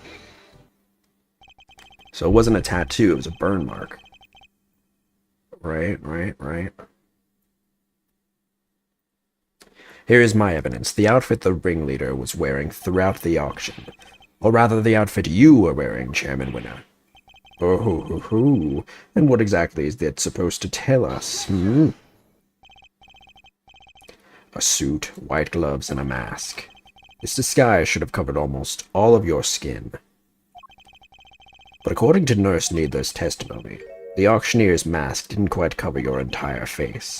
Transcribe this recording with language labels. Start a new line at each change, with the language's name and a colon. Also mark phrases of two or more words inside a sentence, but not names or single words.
English: So it wasn't a tattoo, it was a burn mark. Right. Here is my evidence. The outfit the ringleader was wearing throughout the auction. Or rather, the outfit you were wearing, Chairman Winner. Oh, ho, ho, ho. And what exactly is that supposed to tell us? A suit, white gloves, and a mask. This disguise should have covered almost all of your skin. But according to Nurse Needler's testimony, the auctioneer's mask didn't quite cover your entire face.